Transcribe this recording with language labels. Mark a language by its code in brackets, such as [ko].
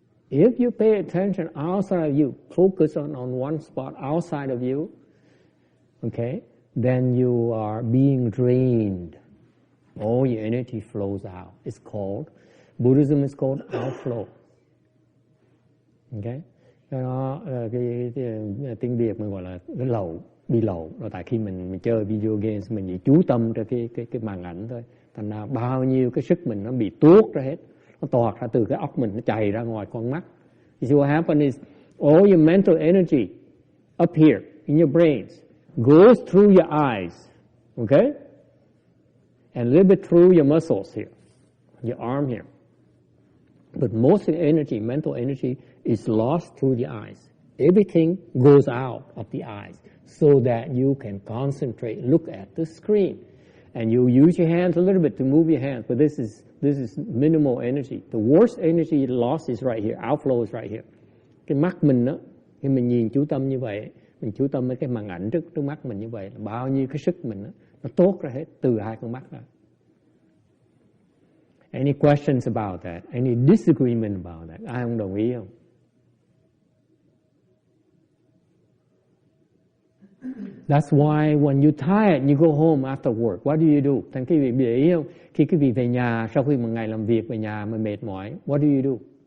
[en] If you pay attention outside of you, focus on one spot outside of you, okay, then you are being drained. All your energy flows out. It's called, Buddhism is called outflow. Okay? [vi] Đó, cái tiếng Việt mình gọi là cái bị lậu. Rồi tại khi mình chơi video games mình chỉ chú tâm cho cái màn ảnh thôi. Thành ra bao nhiêu cái sức mình nó bị tuốt ra hết. Nó toạc ra từ cái óc mình, nó chảy ra ngoài con mắt. [en] You see what happens is all your mental energy up here in your brains goes through your eyes, okay? And a little bit through your muscles here, your arm here. But most of the energy, mental energy, is lost through the eyes. Everything goes out of the eyes so that you can concentrate, look at the screen. And you use your hands a little bit to move your hands, but this is minimal energy. The worst energy loss is right here. Outflow is right here. [vi] Cái mắt mình đó, khi mình nhìn chú tâm như vậy, mình chú tâm với cái màn ảnh trước mắt mình như vậy, là bao nhiêu cái sức mình đó, nó tốt ra hết từ hai con mắt ra. [en] Any questions about that? Any disagreement about that? [vi] Ai không đồng ý không? [en] That's why when you're tired, you go home after work. What do you do? [vi] Thành quý vị để ý không? Khi quý vị về nhà, sau khi một ngày làm việc về nhà mà mệt mỏi, [en] what do you do?